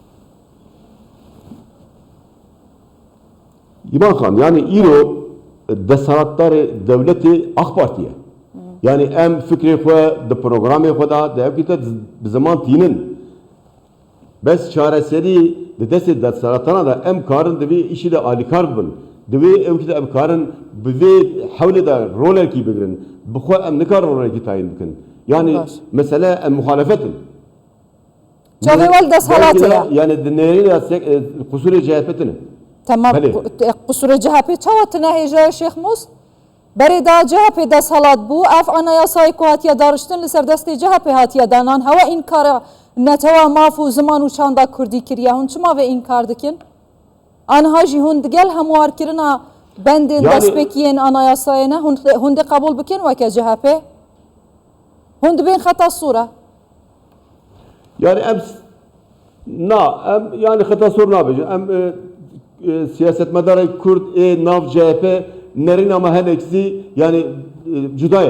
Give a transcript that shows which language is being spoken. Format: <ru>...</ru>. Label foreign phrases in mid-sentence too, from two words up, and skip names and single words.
<ku>İman Khan yani îro desalatdarê devletê AK Partiye yani em fikrê xwe di programê xwe da devkî bi ziman tînin bes çareserî di destê desalatana da em karin divê îşî de alîkar bibin divê evkî de em karin bi vê hewlê de rolekî bigirin bi xwe em nikarin rolekî tayin bikin yani mesele em muhalefetin çavêwel desalatê ye yani di nêrîna qusûrê CHP tune tamam qusûrê CHP çawa tune hêja Şeyx Mus برێدا CHP دەسەڵات بوو ئەف ئەنایاسای کو هاتیە داڕشتن لەسەر دەستی CHP هاتیە دانان هەوە ئینکارە نەتەوە ماف و زمان و چاندا کوردی کردیا هون چما vê ئینکار dikin anha jî hûn digel hemûarkirina bendên destpêkiyên anayasayê ne hûn dê qebûl bikin weke CHP hûn dibên xeta sûra yani em yani xeta sor nabêjin em siyasetmedarê Kurd ê nav CHP nerin ama heneksi yani cudaye</ku>